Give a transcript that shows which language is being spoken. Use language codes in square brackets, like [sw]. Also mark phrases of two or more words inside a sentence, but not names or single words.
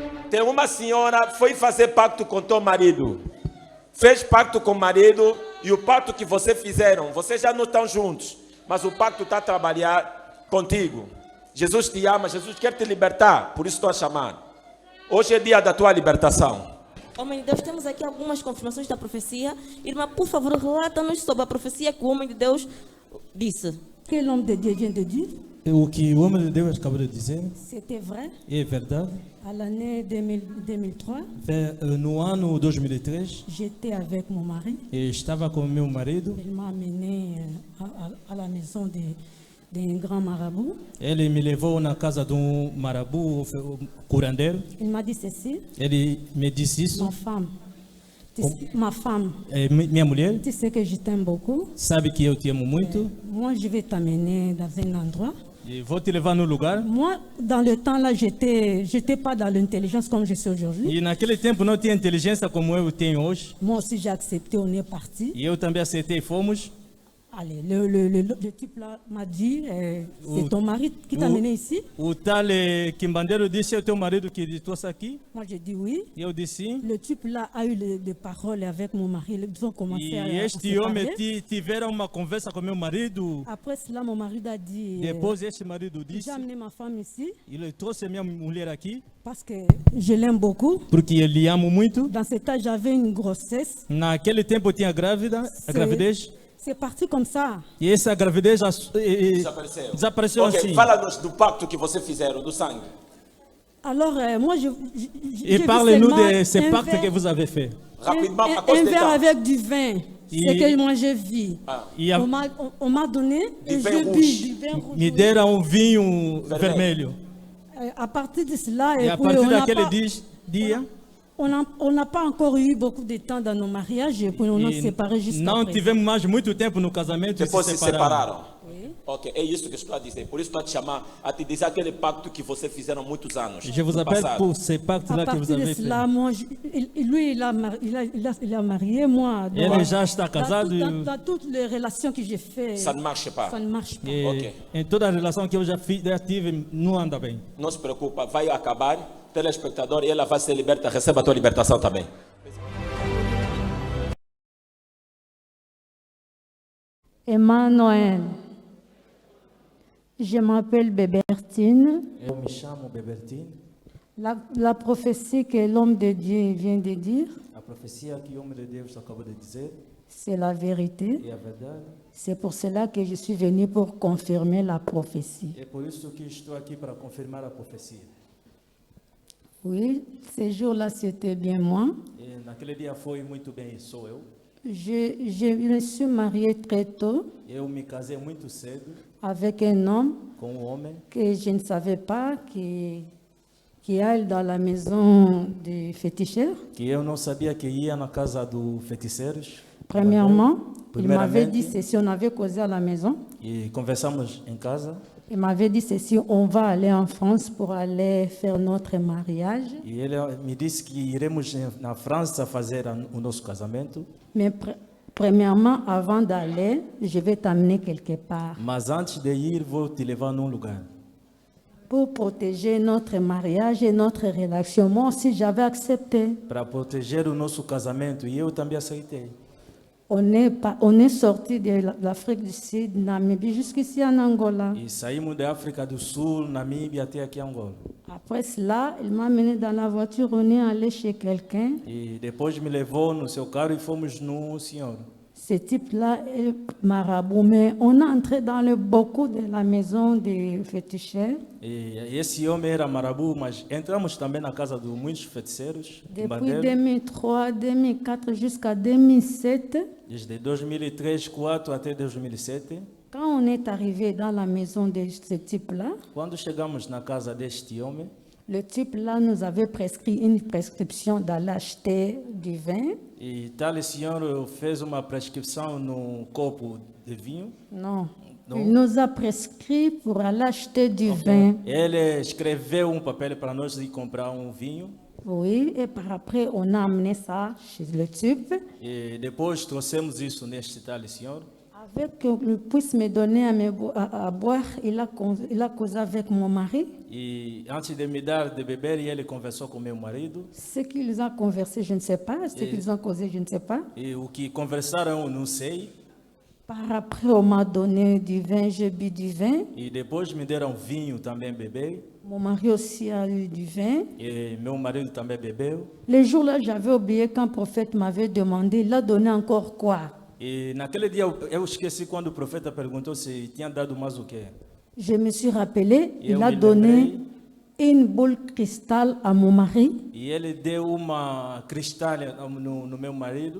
[pt] Tem uma senhora que foi fazer pacto com teu marido. Fez pacto com o marido e o pacto que vocês fizeram, vocês já não estão juntos, mas o pacto está a trabalhar contigo. Jesus te ama, Jesus quer te libertar, por isso estou a chamar. Hoje é dia da tua libertação. Homem de Deus, temos aqui algumas confirmações da profecia. Irmã, por favor, relata-nos sobre a profecia que o homem de Deus disse. [fr] Que l'homme de Dieu vient de dire, [pt] O que o homem de Deus acabou de dizer [fr] c'était vrai. [pt] é verdade. [fr] À l'année 2003, [pt] No ano 2003, [fr] j'étais avec mon mari. [pt] estava com meu marido. [fr] Il m'a amené à la maison d'un grand marabout. [pt] Ele me levou na casa de marabu curandeiro. [fr] Il m'a dit ceci, [pt] Ele me disse isso. [fr] ma femme, [pt] Minha mulher [fr] tu sais que je t'aime beaucoup. [pt] sabe que eu te amo muito. [fr] Moi, je vais t'amener dans un endroit. [pt] E vou te levar no lugar. [fr] Moi, dans le temps là, j'étais pas dans l'intelligence comme je suis aujourd'hui. [pt] E naquele tempo não tinha inteligência como eu tenho hoje. [fr] Moi aussi, j'ai accepté, on est parti. [pt] E eu também aceitei e fomos. [fr] Allez, le type là m'a dit, c'est ton mari qui t'a amené ici? [pt] O tal quimbandeiro disse: é o teu marido que te trouxe aqui? [fr] Moi, j'ai dit oui. [pt] E eu disse. [fr] Le type là a eu des paroles avec mon mari. Ils ont commencé à [pt] E [fr] se [pt] este homem [fr] parler. [pt] tiveram uma conversa com meu marido. [fr] Après cela, mon mari a dit, [pt] Depois este marido disse: [fr] j'ai amené ma femme ici [pt] ele trouxe minha mulher aqui [fr] parce que je l'aime beaucoup. [pt] porque eu lhe amo muito. [fr] Dans ce temps, j'avais une grossesse. [pt] Naquele tempo eu tinha grávida, a gravidez. [fr] C'est parti comme ça. [pt] E essa gravidez desapareceu Ok, assim. fala-nos do pacto que vocês fizeram, do sangue. [fr] Alors, moi, j'ai [pt] E [fr] vu parlez-nous seulement de ce un pacte que verre- vous avez fait. Rapidement, à un cause du verre temps. avec du vin. C'est que moi, j'ai vu. [pt] E a, [fr] On m'a donné et vin j'ai bu rouge. du vin rouge. [pt] me deram vinho vermelho. [fr] À partir de cela, [pt] E a [fr] puis, [pt] partir [fr] on n'a [pt] daquele [fr] pas- [pt] dia, [fr] on n'a pas encore eu beaucoup de temps dans nos mariages et puis on a séparé jusqu'à [pt] não [fr] présent. [pt] tivemos mais muito tempo no casamento. Depois e se separaram. separaram. [fr] Oui. [pt] Ok, é isso que estou a dizer. Por isso estou a te chamar, a te dizer aquele pacto que vocês fizeram há muitos anos. [fr] Je vous [pt] no [fr] appelle [pt] passado. [fr] pour ce pacte-là À que vous partir de avez fait. cela, moi, lui, il a marié, moi. [pt] Ele já está casado. [fr] Dans toutes les relations que j'ai faites, Ça ne marche pas. ça ne marche pas. [pt] E Ok. em toda a relação que eu já tive, não anda bem. Não se preocupa, vai acabar. Telespectador, e ela vai ser liberta. Receba a tua libertação também. [fr] Emmanuel, je m'appelle Bébertine. [pt] Eu me chamo Bebertine. [fr] La prophétie que l'homme de Dieu vient de dire, [pt] A profecia que o homem de Deus acabou de dizer [fr] c'est la vérité. [pt] é a verdade. [fr] C'est pour cela que je suis venue pour confirmer la prophétie. [pt] É por isso que estou aqui para confirmar a profecia. [fr] Oui, ce jour-là, c'était bien moi. [pt] E naquele dia foi muito bem, sou eu. [fr] Je me suis mariée très tôt [pt] Eu me casei muito cedo [fr] avec un homme [pt] com um homem [fr] que je ne savais pas qui allait dans la maison du féticheur. [pt] que eu não sabia que ia na casa dos feiticeiros. [fr] Premièrement, il m'avait [pt] Primeiramente, [fr] dit ceci, on avait causé à la maison. [pt] e conversamos em casa. [fr] Il m'avait dit ceci, on va aller en France pour aller faire notre mariage. [pt] E ele me disse que iremos na França fazer o nosso casamento. [fr] Mais premièrement, avant d'aller, je vais t'amener quelque part [pt] Mas antes de ir, vou te levar num lugar. [fr] pour protéger notre mariage et notre relation. Moi aussi, j'avais accepté. [pt] Para proteger o nosso casamento. E eu também aceitei. [fr] On est sorti de l'Afrique du Sud, Namibie, jusqu'ici en Angola. [pt] E saímos da África do Sul, Namíbia, até aqui Angola. [fr] Après cela, il m'a mené dans la voiture, on est allé chez quelqu'un. [pt] E depois me levou no seu carro e fomos no senhor. [fr] Ce type-là est marabout, mais on est entré dans le beaucoup de la maison des féticheurs. [pt] E esse homem era marabu, mas entramos também na casa de muitos feiticeiros. [fr] Depuis [pt] Bandeiro, [fr] 2003, 2004 jusqu'à 2007, [pt] desde 2003, 2004 até 2007. [fr] quand on est arrivé dans la maison de ce type-là, [pt] Quando chegamos na casa deste homem, [fr] le type-là nous avait prescrit une prescription d'aller acheter du vin. [pt] e tal senhor fez uma prescrição no copo de vinho. [fr] Non. Non. Il nous a prescrit pour aller acheter du vin. [pt] Ele escreveu papel para nós e comprar vinho. [fr] Oui, et par après, on a amené ça chez le type. [pt] E depois trouxemos isso neste tal senhor. [fr] Avec qu'il puisse me donner à boire, il a causé avec mon mari. [pt] E antes de me dar de beber, ele conversou com meu marido. [fr] Ce qu'ils ont conversé, je ne sais pas. Ce qu'ils ont causé, je ne sais pas. [pt] E o que conversaram, eu não sei. [fr] Par après, on m'a donné du vin, j'ai bu du vin. [pt] E depois me deram vinho também beber. [fr] Mon mari aussi a eu du vin. [pt] E meu marido também bebeu. [fr] Le jour-là, j'avais oublié qu'un prophète m'avait demandé, il a donné encore quoi? [pt] E naquele dia eu esqueci quando o profeta perguntou se tinha dado mais o quê. [fr] Je me suis rappelé, Et il on a [pt] me [fr] donné [pt] lembrei. [fr] une boule cristal à mon mari. [pt] E ele deu uma cristal no meu marido.